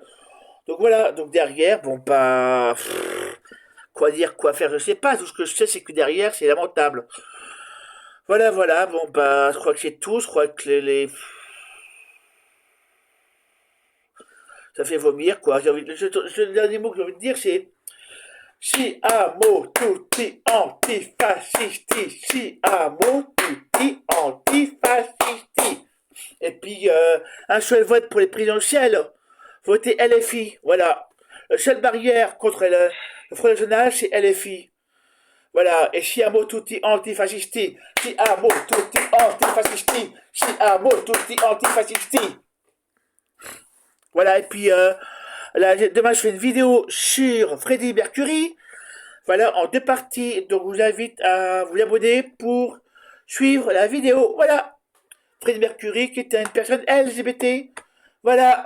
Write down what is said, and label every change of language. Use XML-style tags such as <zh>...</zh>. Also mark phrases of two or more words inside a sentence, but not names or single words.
<fr>Donc voilà, donc derrière, bon bah, quoi dire, quoi faire, je sais pas, tout ce que je sais c'est que derrière c'est lamentable. Voilà, voilà, bon bah, je crois que c'est tout, je crois que ça fait vomir quoi. Le dernier mot que j'ai envie de dire c'est</fr> <it>Siamo tutti antifascisti, siamo tutti antifascisti.</it> <fr>Et puis, un seul vote pour les présidentielles. Votez LFI, voilà. La seule barrière contre le Front National, c'est LFI. Voilà, et</fr> <it>siamo tutti antifascisti, siamo tutti antifascisti, siamo tutti antifascisti.</it> <fr>Voilà, et puis, là, demain, je fais une vidéo sur Freddie Mercury. Voilà, en deux parties. Donc, je vous invite à vous abonner pour suivre la vidéo. Voilà. Freddie Mercury, qui était une personne LGBT.</fr>